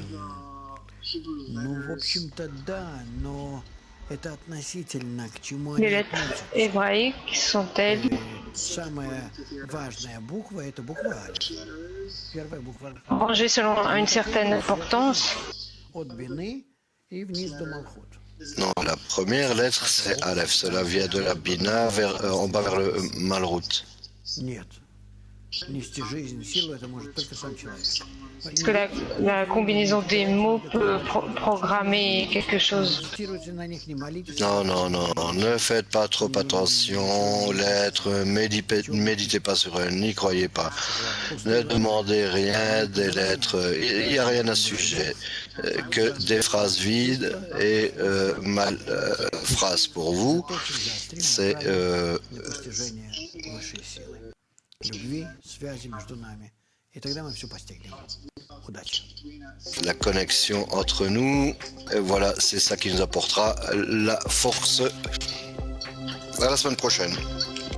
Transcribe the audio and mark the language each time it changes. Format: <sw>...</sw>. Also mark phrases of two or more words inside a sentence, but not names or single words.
<fr>Les lettres hébraïques sont-elles rangées selon une certaine importance? Non, la première lettre c'est Aleph, cela vient de la Bina en bas vers le Malrout.</fr> <ru>нести жизнь, силу, это может только сам человек.</ru> <fr>Est-ce que la combinaison des mots peut programmer quelque chose?</fr> <ru>Фокусируйте на них, не молитесь.</ru> <fr>Non, non, non, ne faites pas trop attention aux lettres, méditez pas sur elles, n'y croyez pas. Ne demandez rien des lettres, il n'y a rien à ce sujet, que des phrases vides et mal phrases pour vous. C'est</fr> <ru>Достижение высшей силы. Любви, связи между нами. И тогда мы все постигнем. Удачи.</ru> <fr>la connexion entre nous, et voilà, c'est ça qui nous apportera la force. À la semaine prochaine.</fr>